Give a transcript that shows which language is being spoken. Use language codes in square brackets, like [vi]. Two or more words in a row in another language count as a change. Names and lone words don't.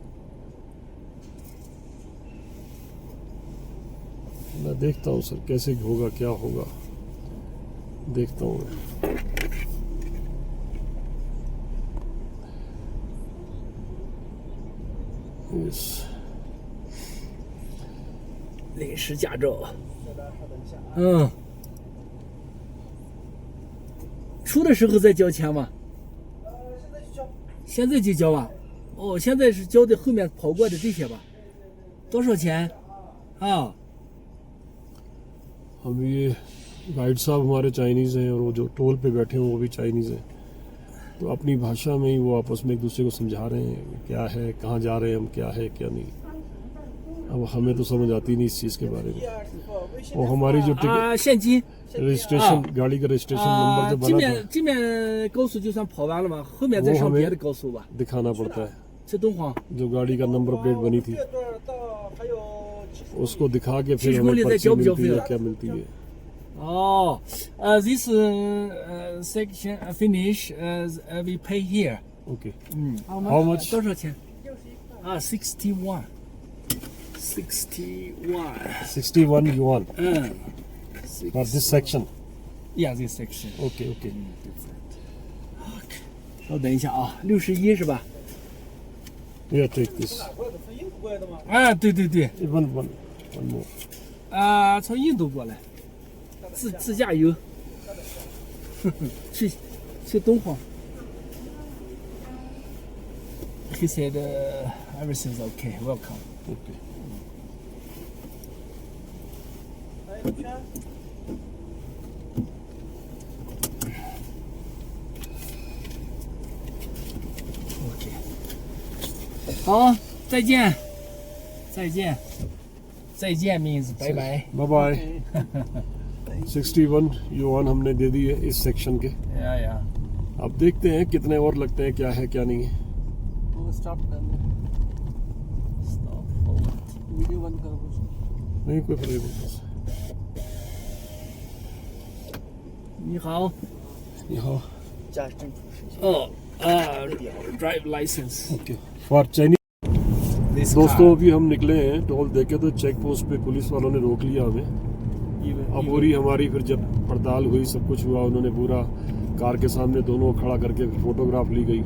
[hi] मैं देखता हूँ सर कैसे होगा, क्या होगा, देखता हूँ मैं। [en] Yes. [zh] 临时驾照。嗯。出的时候再交钱吗？现在就交啊？哦，现在是交的后面跑过的这些吧？多少钱？啊？ [hi] अब ये गाइड साहब हमारे चाइनीज़ हैं और वो जो टोल पे बैठे हैं वो भी चाइनीज़ हैं। तो अपनी भाषा में ही वो आपस में एक दूसरे को समझा रहे हैं क्या है, कहाँ जा रहे हैं हम, क्या है क्या नहीं। अब हमें तो समझ आती नहीं इस चीज़ के बारे में। वो हमारी जो टिकट [zh] 现金 [hi] रजिस्ट्रेशन गाड़ी का रजिस्ट्रेशन नंबर जो [zh] 这 [hi] बना [zh] 面这面高速就算跑完了嘛，后面再 [hi] वो हमें [zh] 上别的高速吧。 [hi] दिखाना पड़ता है। [zh] 这敦煌 [hi] जो गाड़ी का [en] number plate [hi] बनी थी [zh] 这段到还有 [hi] उसको दिखा के फिर [zh] 70 [hi] हमें [zh] 公里 [hi] पर्ची [zh] 再交不交 [hi] मिलती [zh] 费 [hi] है [zh] 了？ [hi] क्या मिलती है। [en] 哦 ，this section finish we pay here。 ओके 嗯 How much? [zh] 多少钱？啊，61。61。 [en] 61 yuan 嗯 for this section。，Yeah, this section。 OK OK [zh] 稍等一下啊，61是吧？ [en] Yeah, take this [zh] 过来的，从印度过来的吗？啊，对对对， [en] one more [zh] 啊，从印度过来，自驾游，去敦煌。 [en] He said everything's okay, welcome. ओके। [zh] 还有圈。 [en] OK。 [zh] 好，再见，再见，再见 means 拜拜。 [hi] बाय बाय। 61 yuan हमने दे दी है इस सेक्शन के। [en] yeah yeah. [hi] अब देखते हैं कितने और लगते हैं, क्या है क्या नहीं है। वो स्टॉप कर दो, [en] Stop forward。 [hi] वीडियो बंद करो कुछ। नहीं कोई फर्क नहीं पड़ता। [zh] 你好。你好驾驶证出示。 [en] 哦 ，drive license。 OK for Chinese. This [hi] दोस्तों [en] car, [hi] अभी हम निकले हैं, टोल देखे तो [en] check post [hi] पे पुलिस वालों ने रोक लिया हमें। अब पूरी हमारी फिर जब पड़ताल हुई, सब कुछ हुआ, उन्होंने पूरा कार के सामने दोनों खड़ा करके फोटोग्राफ ली गई।